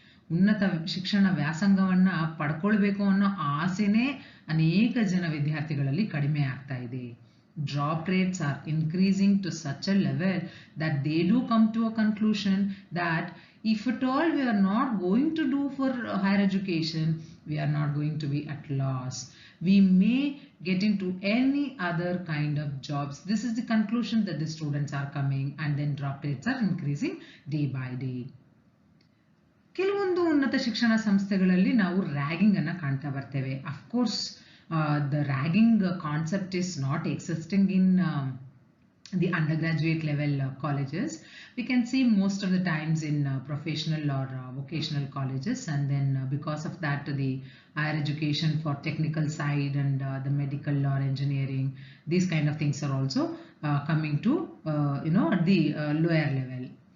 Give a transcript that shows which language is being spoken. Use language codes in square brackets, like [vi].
[kn] ಉನ್ನತ ಶಿಕ್ಷಣ ವ್ಯಾಸಂಗವನ್ನ ಪಡ್ಕೊಳ್ಬೇಕು ಅನ್ನೋ ಆಸೆನೇ ಅನೇಕ ಜನ ವಿದ್ಯಾರ್ಥಿಗಳಲ್ಲಿ ಕಡಿಮೆ ಆಗ್ತಾ ಇದೆ. [en] Drop rates are increasing to such a level that they do come to a conclusion that if at all we are not going to do for higher education, we are not going to be at loss. We may get into any other kind of jobs. This is the conclusion that the students are coming, and then drop rates are increasing day by day. [kn] ಕೆಲವೊಂದು ಉನ್ನತ ಶಿಕ್ಷಣ ಸಂಸ್ಥೆಗಳಲ್ಲಿ ನಾವು ragging ಅನ್ನ ಕಾಣ್ತಾ ಬರ್ತೇವೆ. [en] Of course the ragging concept is not existing in the undergraduate level colleges. We can see most of the times in professional or vocational colleges, and then because of that the higher education for technical side and the medical or engineering, these kind of things are also coming to at the lower level.